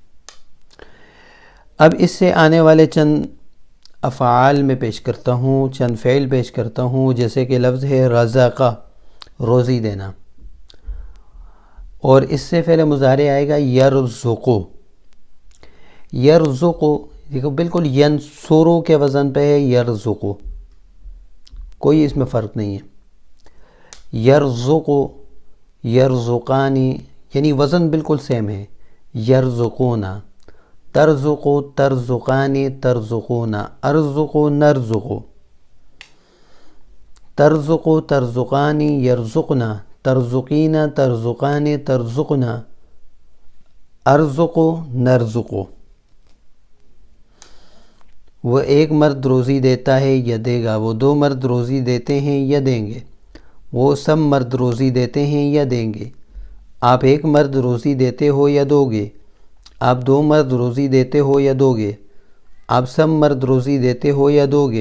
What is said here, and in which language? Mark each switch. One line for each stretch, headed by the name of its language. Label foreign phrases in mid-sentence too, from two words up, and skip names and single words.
Urdu: اب اس سے آنے والے چند افعال میں پیش کرتا ہوں، چند فعل پیش کرتا ہوں، جیسے کہ لفظ ہے رزقہ، روزی دینا، اور اس سے فعل مضارع آئے گا یرزقو۔ یرزقو دیکھو بالکل ینصرو کے وزن پہ ہے یرزقو، کوئی اس میں فرق نہیں ہے۔
Arabic: یرزقو، یرزقانی،
Urdu: یعنی وزن بالکل سیم ہے۔
Arabic: یرزقونا، ترزقو، ترزقانی، ترزقونا، ارزقو، نرزقو، ترزقو، ترزقانی، یرزقنا، ترزقینا، ترزقانی، ترزقنا، ارزقو، نرزقو۔
Urdu: وہ ایک مرد روزی دیتا ہے یا دے گا، وہ دو مرد روزی دیتے ہیں یا دیں گے، وہ سب مرد روزی دیتے ہیں یا دیں گے۔ آپ ایک مرد روزی دیتے ہو یا دو گے، آپ دو مرد روزی دیتے ہو یا دو گے، آپ سب مرد روزی دیتے ہو یا دو گے۔